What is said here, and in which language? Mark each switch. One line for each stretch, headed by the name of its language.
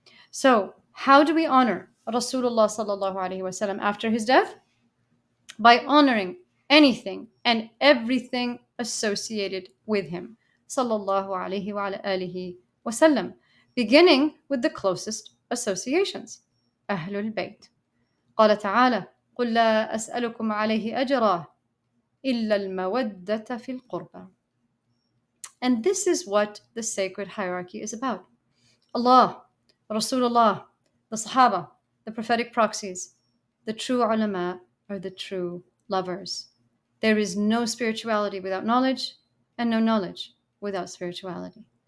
English: So, how do we honor Rasulullah sallallahu alaihi wasallam after his death? By honoring anything and everything associated with him, sallallahu alaihi wa alihi wasallam, beginning with the closest associations, Ahlul Bayt.
Arabic: قال تعالى: قل لا أسألكم عليه أجرا إلا المودة في القربى.
English: And this is what the sacred hierarchy is about. Allah, Rasulullah, the Sahaba, the prophetic proxies, the true ulama are the true lovers. There is no spirituality without knowledge, and no knowledge without spirituality.